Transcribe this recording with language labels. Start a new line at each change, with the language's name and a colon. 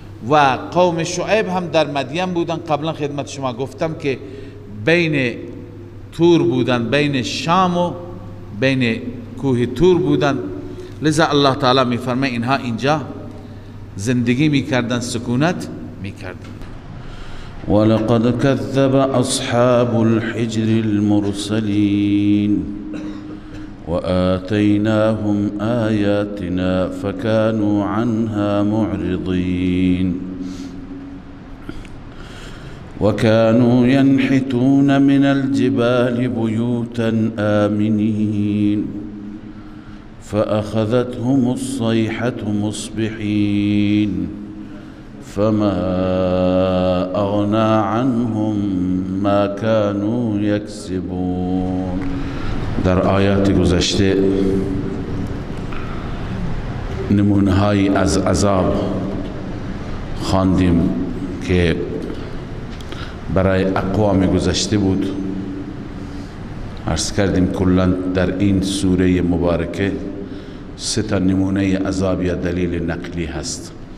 Persian: و قوم شعیب هم در مدین بودند. قبلا خدمت شما گفتم که بین تور بودند، بین شام و بین کوه تور بودند. لذا الله تعالی می فرماید اینها اینجا زندگی میکردن، سکونت میکردن.
Arabic: ولقد كذب أصحاب الحجر المرسلين وآتيناهم آياتنا فكانوا عنها معرضين وكانوا ينحتون من الجبال بيوتا آمنين فأخذتهم الصيحة مصبحين فما أغنى عنهم ما كانوا يكسبون.
Persian: در آیات گذشته نمونه‌هایی از عذاب خواندیم که برای اقوام گذشته بود. عرض کردیم کلاً در این سوره مبارکه 3 نمونه عذاب یا دلیل نقلی هست.